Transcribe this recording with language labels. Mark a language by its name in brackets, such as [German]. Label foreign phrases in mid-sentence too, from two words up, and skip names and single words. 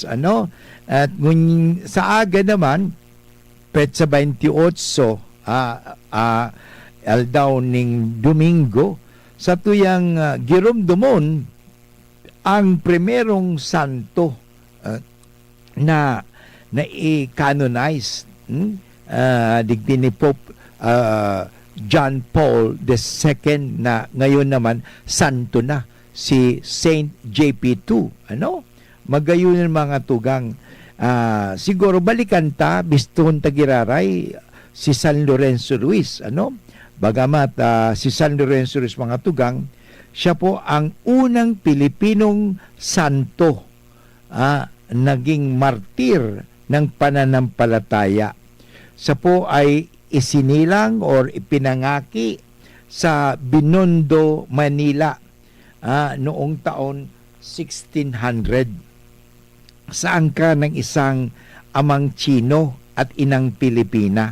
[Bikol] At sa aga naman petsa 28 aldaw ning Domingo sa tuyang girumdumon ang primerong santo na i-canonize digdi ni Pope John Paul II [Filipino] na ngayon naman santo na [Bikol] si Saint JP2. Magayon ng mga tugang, siguro balikan ta biston tagiraray si San Lorenzo Ruiz. [Filipino] Bagamat si San Lorenzo Ruiz mga tugang, siya po ang unang Pilipinong santo naging martir ng pananampalataya. Siya po ay isinilang or ipinangaki sa Binondo, Manila noong taon 1600 sa angka ng isang amang Chino at inang Pilipina.